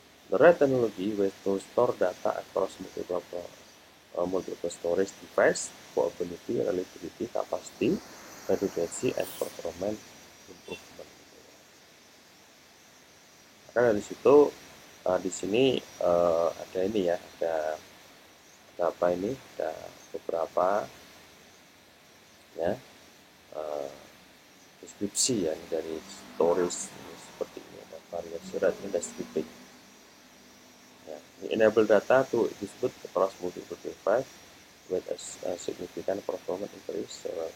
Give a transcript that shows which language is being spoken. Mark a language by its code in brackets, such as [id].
[en] The RAID technology ways to store data across multiple storage device, portability, reliability, capacity, redundancy, and performance improvement. [id] Maka dari situ di sini ada ini ya, ada apa ini? Ada beberapa ya deskripsi ya dari storage ini, seperti ini ada variasi RAID ini, ada stripping. [en] Ya, enable data to display across multiple device with a significant performance increase.